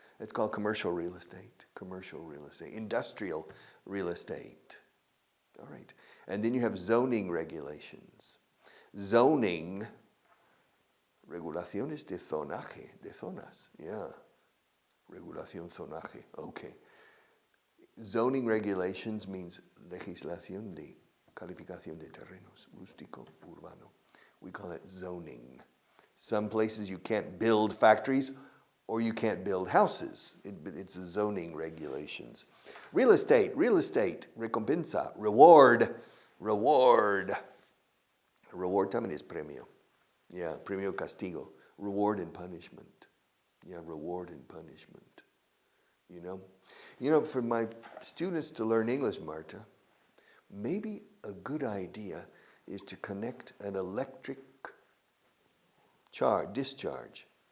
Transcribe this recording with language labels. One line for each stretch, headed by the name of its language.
English: It's called commercial real estate. Industrial real estate. All right. And then you have zoning regulations.
Spanish: Zoning, regulaciones de zonaje, de zonas. Yeah. Regulación zonaje. Okay.
English: Zoning regulations means
Spanish: legislación de calificación de terrenos, rústico, urbano.
English: We call it zoning. Some places you can't build factories or you can't build houses. It's zoning regulations. Real estate, recompensa, reward.
Spanish: Reward también es premio.
English: Yeah, premio castigo. Reward and punishment. Yeah, reward and punishment. You know, for my students to learn English, Marta, maybe a good idea is to connect an electric discharge.